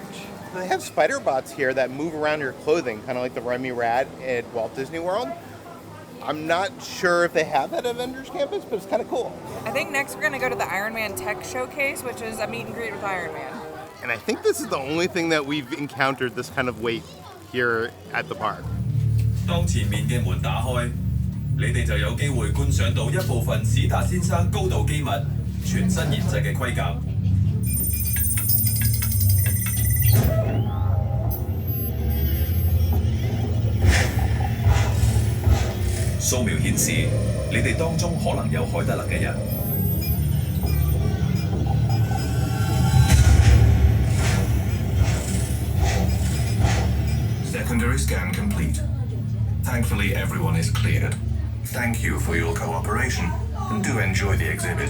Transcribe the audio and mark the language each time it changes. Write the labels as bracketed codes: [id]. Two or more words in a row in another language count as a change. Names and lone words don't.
[en] They have spider bots here that move around your clothing, kind of like the Remy Rat at Walt Disney World. I'm not sure if they have that at Avengers Campus, but it's kind of cool. I think next we're going to go to the Iron Man Tech Showcase, which is a meet and greet with Iron Man. And I think this is the only thing that we've encountered this kind of wait here at the park. [yue] 當前面嘅門打開，你哋就有機會觀賞到一部分史達先生高度機密、全新研製嘅盔甲。掃描顯示，你哋當中可能有海德勒嘅人。 [en] Secondary scan complete. Thankfully, everyone is cleared. Thank you for your cooperation, and do enjoy the exhibit.